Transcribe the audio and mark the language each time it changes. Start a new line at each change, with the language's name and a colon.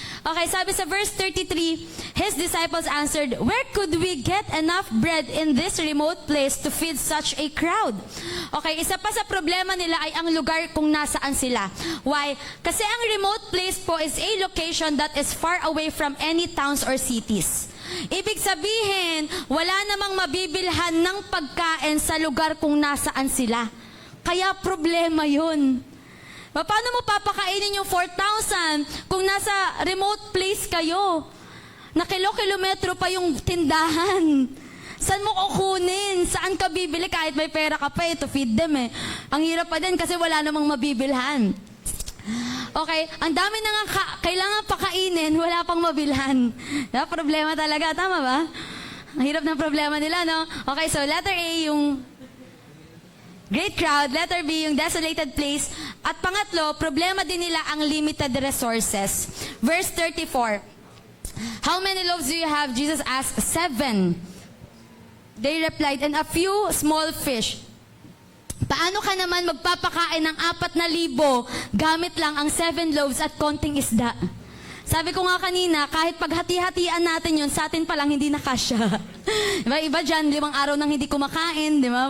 Filipino: Okay, sabi sa verse 33,
English: His disciples answered, where could we get enough bread in this remote place to feed such a crowd?
Filipino: Okay, isa pa sa problema nila ay ang lugar kung nasaan sila.
English: Why?
Filipino: Kasi ang remote place po
English: is a location that is far away from any towns or cities.
Filipino: Ibig sabihin, wala namang mabibilhan ng pagkain sa lugar kung nasaan sila. Kaya problema yun. Paano mo papakainin yung 4,000 kung nasa remote place kayo? Na kilometro pa yung tindahan. Saan mo kukunin? Saan ka bibili? Kahit may pera ka pa
English: to feed them
Filipino: eh. Ang hirap pa din kasi wala namang mabibilhan. Okay, ang dami na nga kailangan pakainin, wala pang mabilhan. Problema talaga, tama ba? Ang hirap ng problema nila, no? Okay, so letter A yung great crowd, letter B yung desolated place, at pangatlo, problema din nila ang limited resources.
English: Verse 34, how many loaves do you have? Jesus asked, 7. They replied, and a few small fish.
Filipino: Paano ka naman magpapakain ng 4,000 gamit lang ang 7 loaves at konting isda? Sabi ko nga kanina, kahit paghati-hatian natin yun, sa atin pa lang hindi nakasya. Diba? Iba dyan, 5 araw nang hindi kumakain, di ba?